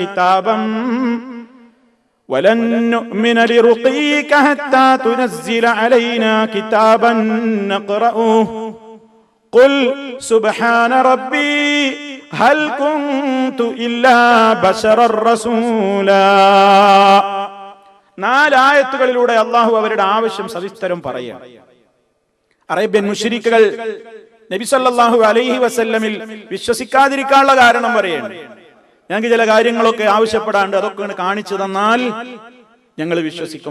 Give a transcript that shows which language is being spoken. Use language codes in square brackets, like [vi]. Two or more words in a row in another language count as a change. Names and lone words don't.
[ar] كتابا نقرأه قل سبحان ربي هل كنت إلا بشرا رسولا. [ml] 4 ആയത്തുകളിലൂടെ അള്ളാഹു അവരുടെ ആവശ്യം സവിസ്തരം പറയുകയാണ്. അറേബ്യൻ മുശ്രിക്കുകൾ നബി [ar] صلى الله عليه وسلم [ml] വിശ്വസിക്കാതിരിക്കാനുള്ള കാരണം പറയാണ്. ഞങ്ങൾക്ക് ചില കാര്യങ്ങളൊക്കെ ആവശ്യപ്പെടാണ്ട്, അതൊക്കെ കാണിച്ചു തന്നാൽ ഞങ്ങൾ വിശ്വസിക്കും.